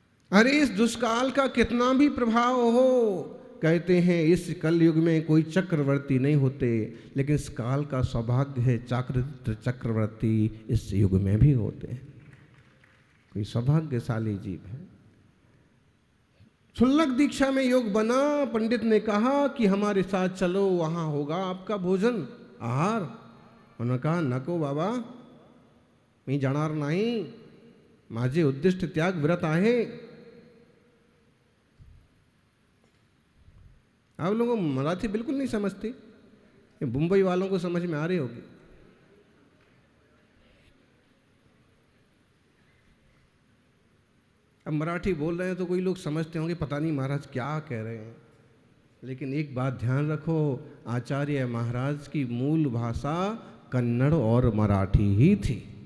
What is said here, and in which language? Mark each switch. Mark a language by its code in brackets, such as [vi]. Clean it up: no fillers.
[hi] अरे इस दुष्काल का कितना भी प्रभाव हो, कहते हैं इस कलयुग में कोई चक्रवर्ती नहीं होते, लेकिन इस काल का सौभाग्य है चारित्र चक्रवर्ती इस युग में भी होते हैं। कोई सौभाग्यशाली जीव है। क्षुल्लक दीक्षा में योग बना। पंडित ने कहा कि हमारे साथ चलो, वहां होगा आपका भोजन आहार। उन्होंने कहा [mr] नको बाबा, मी जाणार नहीं, माझे उद्दिष्ट त्याग व्रत आहे। [hi] आप लोगों को मराठी बिल्कुल नहीं समझते, मुंबई वालों को समझ में आ रही होगी। अब मराठी बोल रहे हैं तो कोई लोग समझते होंगे पता नहीं महाराज क्या कह रहे हैं, लेकिन एक बात ध्यान रखो, आचार्य महाराज की मूल भाषा कन्नड़ और मराठी ही थी।